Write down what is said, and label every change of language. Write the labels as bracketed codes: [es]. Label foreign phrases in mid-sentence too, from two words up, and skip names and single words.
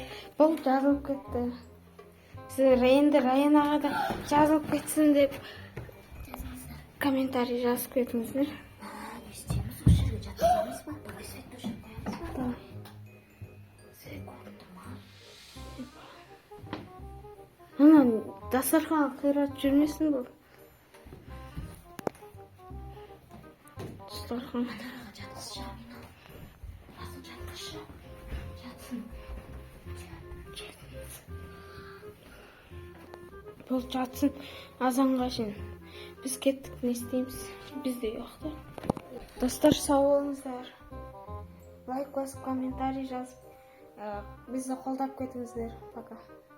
[kk] Бұл жазылып кетті. Сіздер енді Раянаға да жазылып кетсін деп комментарий жазып кетіңіздер. Не істейміз, осы жерге жатқызамыз ба? Давай сайтта жатқызамыз ба? Секунд. [ky] Анан дастархан кыйратып жүрмесин бул. Дастархан. Манарага жаткызчы мени. Басын жаткызчы. Жатсын. Бул жатсын азанга чейин. Биз кеттик, [kk] не істейміз? [ky] Бизде жок да. Достор, сау болуңуздар. Лайк басып, комментарий жазып, бизди колдоп кетиңиздер. Пока.